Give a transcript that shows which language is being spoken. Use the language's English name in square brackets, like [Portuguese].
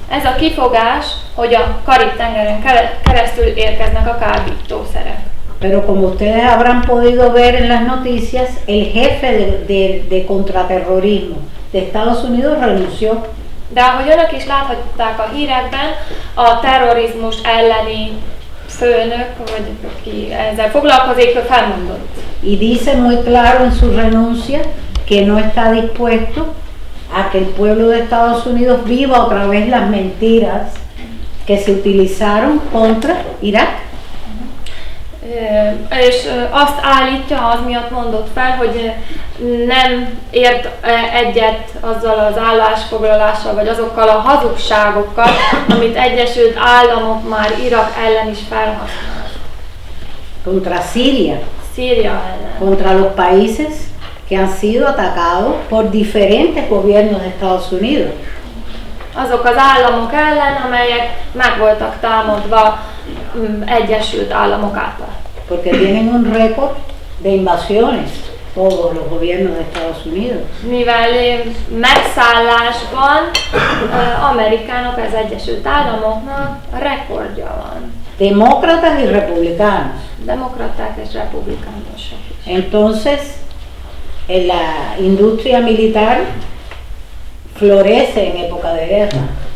[Hungarian] Ez a kifogás, hogy a Karib-tengeren keresztül érkeznek a kábítószerek. [Spanish] Pero como ustedes habrán podido ver en las noticias, el jefe de contraterrorismo de Estados Unidos renunció. [Hungarian] De ahogy önök is láthatták a hírekben, a terrorizmus elleni főnök, vagy aki ezzel foglalkozik, felmondott. [Spanish] Y dice muy claro en su renuncia que no está dispuesto a que el pueblo de Estados Unidos viva otra vez las mentiras que se utilizaron contra Irak. [Hungarian] És azt állítja, az miatt mondott fel, hogy nem ért egyet azzal az állásfoglalással, vagy azokkal a hazugságokkal, amit Egyesült Államok már Irak ellen is felhasznál. [Spanish] Contra Siria. [Hungarian] Síria ellen. [Spanish] Contra los países que han sido atacados por diferentes gobiernos de Estados Unidos. [Hungarian] Azok az államok ellen, amelyek meg voltak támadva Egyesült Államok által. [Spanish] Porque tienen un récord de invasiones, todos los gobiernos de Estados Unidos. [Hungarian] Mivel megszállásban Amerikának, az Egyesült Államoknak rekordja van. [Spanish] Demócratas y republicanos. [Hungarian] Demokraták és republikánusok is. [Spanish] Entonces, la industria militar florece en época de guerra.